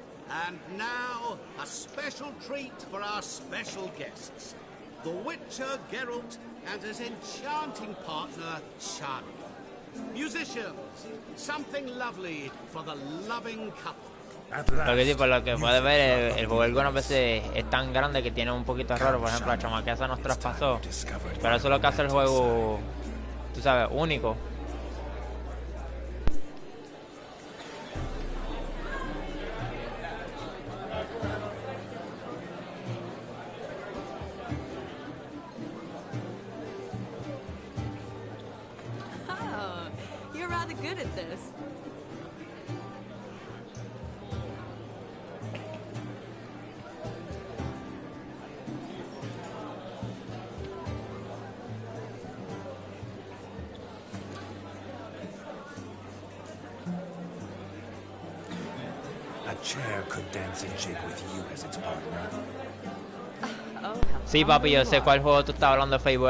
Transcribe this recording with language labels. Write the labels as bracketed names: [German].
[English] And now, a special treat for our special guests. The Witcher, Geralt, and his enchanting partner, Shani. Musicians, something lovely for the loving couple. [Spanish] Lo que sí, por lo que puedes ver, el juego algunas veces es tan grande que tiene un poquito de error. Por ejemplo, la chamaquea esa nos traspasó. Pero eso es lo que hace el juego, tú sabes, único. [English] Oh, you're rather good at this. A chair could dance a jig with you as its partner. [Spanish] Sí, papi, yo sé cuál juego tú estás hablando de Facebook.